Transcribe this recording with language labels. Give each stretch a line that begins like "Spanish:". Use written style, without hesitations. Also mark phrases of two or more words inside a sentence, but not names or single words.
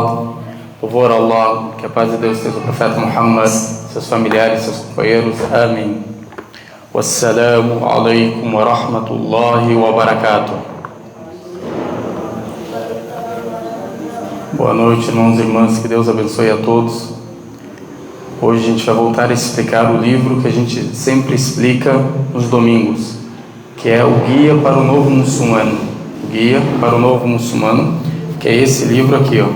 Portuguese: Louvor a Allah, que a paz de Deus seja o profeta Muhammad, seus familiares, seus companheiros. Amém.
Arabic: والسلام عليكم ورحمة الله وبركاته.
Portuguese: Boa noite, irmãos e irmãs, que Deus abençoe a todos. Hoje a gente vai voltar a explicar o livro que a gente sempre explica nos domingos, que é o Guia para o Novo Muçulmano. O Guia para o Novo Muçulmano, que é esse livro aqui, ó.